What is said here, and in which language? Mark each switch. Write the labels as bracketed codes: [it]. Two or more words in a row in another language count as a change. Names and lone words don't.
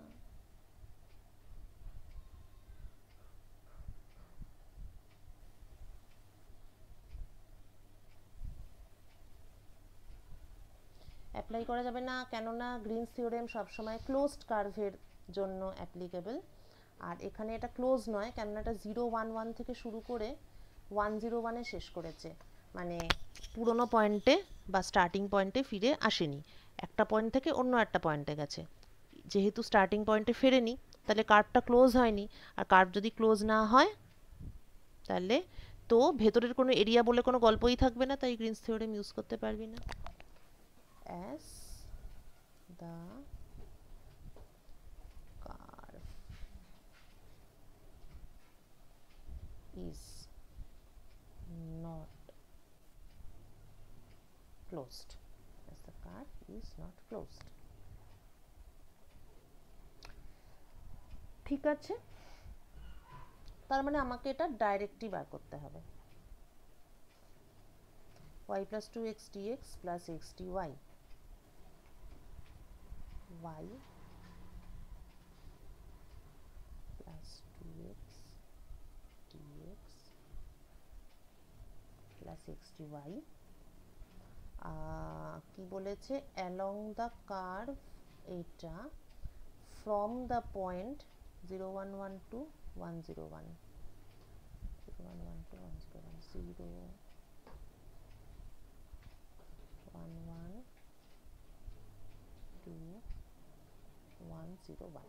[bn] অ্যাপ্লাই করা যাবে না কেননা গ্রিনস থিওরেম সবসময় [en] closed curve [bn] জন্য অ্যাপ্লিকেবল, আর এখানে এটা ক্লোজ নয় কেননা এটা 0 1 1 থেকে শুরু করে 1 0 1-এ শেষ করেছে, মানে পুরোনো পয়েন্টে বা [en] starting point [bn] ফিরে আসেনি, একটা পয়েন্ট থেকে অন্য একটা পয়েন্টে গেছে। যেহেতু [en] starting point [bn] ফেরেনি তাহলে কার্ভটা ক্লোজ হয়নি, আর কার্ভ যদি ক্লোজ না হয় তাহলে তো ভেতরের কোনো এরিয়া বলে কোনো গল্পই থাকবে না, তাই গ্রিনস থিওরেম ইউজ করতে পারবি না। [en] as the curve is not closed, as the curve is not closed। [bn] ঠিক আছে, তার মানে আমাকে এটা ডাইরেক্টলি বার করতে হবে, [en] y plus 2x dx plus x dy, y plus 2x dx plus x dy, [bn] কি বলেছে, [en] along the curve এটা from the point 0 1 1 to 1 0 1 0 1 1 to 1 0 1 0 1 1 2 1 0 1।